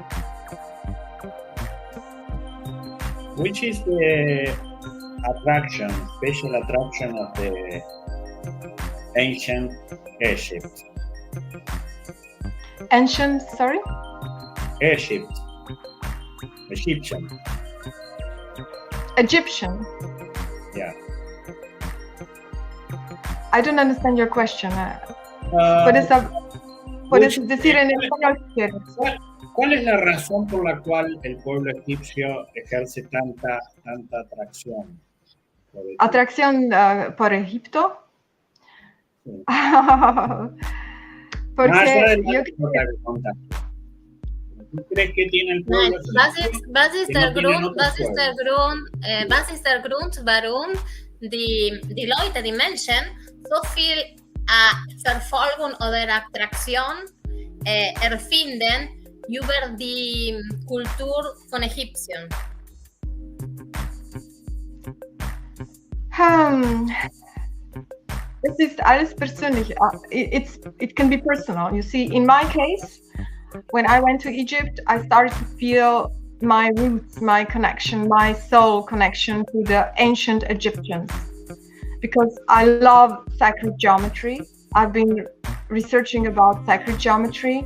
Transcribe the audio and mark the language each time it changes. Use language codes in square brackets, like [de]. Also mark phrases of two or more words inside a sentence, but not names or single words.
[en] Which is the special attraction of the ancient Egypt? Ancient, sorry? Egyptian. Egyptian. Yeah. I don't understand your question. [es] ¿Puedes decir en español si quieres? ¿Cuál es la razón por la cual el pueblo egipcio ejerce tanta atracción? ¿Atracción por Egipto? Sí. Porque yo ¿Tú crees que tiene el pueblo? [de] Was ist der Grund, warum die Leute, die Menschen, so viel Verfolgung oder Attraktion erfinden über die Kultur von Ägyptien? Es ist alles persönlich. [en] It can be personal. You see, in my case, when I went to Egypt, I started to feel my roots, my connection, my soul connection to the ancient Egyptians, because I love sacred geometry. I've been researching about sacred geometry.